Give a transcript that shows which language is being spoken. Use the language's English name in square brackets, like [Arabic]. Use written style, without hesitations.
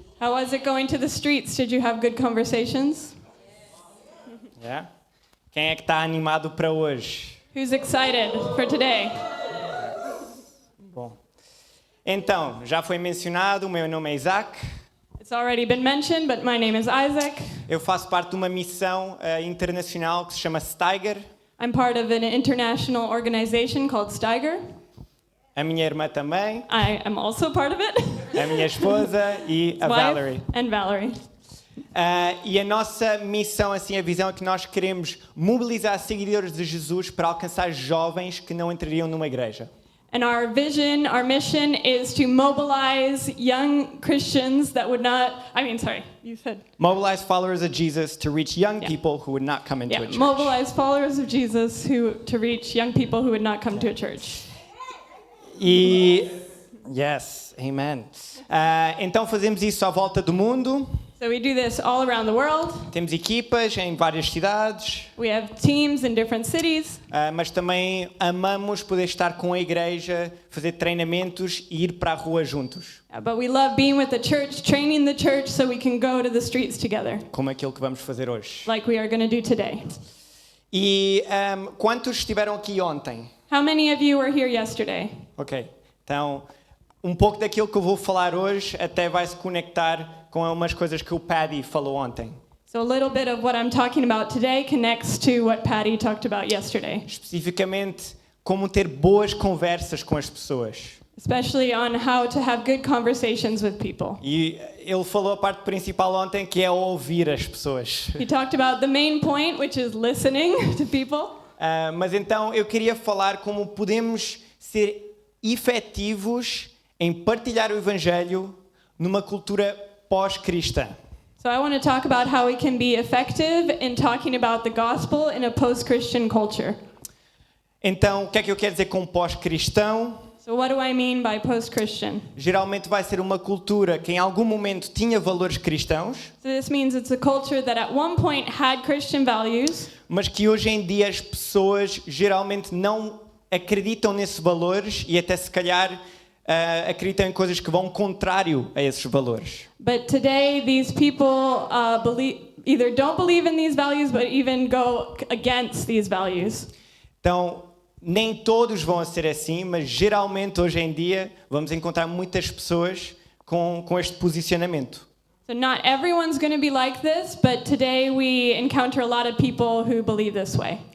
[English] How was it going to the streets? Did you have good conversations? Yeah? [Portuguese] Quem é que está animado para hoje? [English] Who's excited for today? [Portuguese] Bom. Então, já foi mencionado, o meu nome é Isaac. [English] It's already been mentioned, but my name is Isaac. [Portuguese] Eu faço parte de uma missão internacional que se chama Steiger. [English] I'm part of an international organization called Steiger. [Portuguese] A minha irmã também, [English] I am also part of it. [Portuguese] a minha esposa e a [English] Wife [Portuguese] Valerie. [English] and Valerie. [Portuguese] E a nossa missão, assim, a visão é que nós queremos mobilizar seguidores de Jesus para alcançar jovens que não entrariam numa igreja. [English] And our vision, our mission is to mobilize young Christians that would not, you said. Mobilize followers of Jesus to reach young Yeah. people who would not come into a church. Mobilize followers of Jesus to reach young people who would not come to a church. Yes, amen. [Portuguese] Então fazemos isso à volta do mundo. [English] So we do this all around the world. [Portuguese] Temos equipas em várias cidades, [English] We have teams in different cities, [Portuguese] mas também amamos poder estar com a igreja, fazer treinamentos e ir para a rua juntos, [English] but we love being with the church, training the church so we can go to the streets together, [Portuguese] como aquilo que vamos fazer hoje. [English] like we are going to do today. [Portuguese] E quantos estiveram aqui ontem? [English] How many of you were here yesterday? [Portuguese] Ok, então um pouco daquilo que eu vou falar hoje até vai se conectar com umas coisas que o Paddy falou ontem. [English] So a little bit of what I'm talking about today connects to what Patty talked about yesterday, [Portuguese] Especificamente, como ter boas conversas com as pessoas. [English] especially on how to have good conversations with people. [Portuguese] E ele falou a parte principal ontem, que é ouvir as pessoas. [English] He talked about the main point, which is listening to people. [Portuguese] Mas então eu queria falar como podemos ser efetivos em partilhar o Evangelho numa cultura pós-cristã. [English] So I want to talk about how we can be effective in talking about the gospel in a post-Christian culture. [Portuguese] Então, o que é que eu quero dizer com pós-cristão? [English] So what do I mean by post-Christian? [Portuguese] Geralmente vai ser uma cultura que em algum momento tinha valores cristãos, [English] So this means it's a culture that at one point had Christian values, [Portuguese] mas que hoje em dia as pessoas geralmente não acreditam nesses valores e até se calhar acreditam em coisas que vão contrário a esses valores. [English] but today these people either don't believe in these values but even go against these values. [Portuguese] Então, nem todos vão ser assim, mas geralmente hoje em dia vamos encontrar muitas pessoas com este posicionamento. [English] So not everyone's going to be like this, but today we encounter a lot of people who believe this way.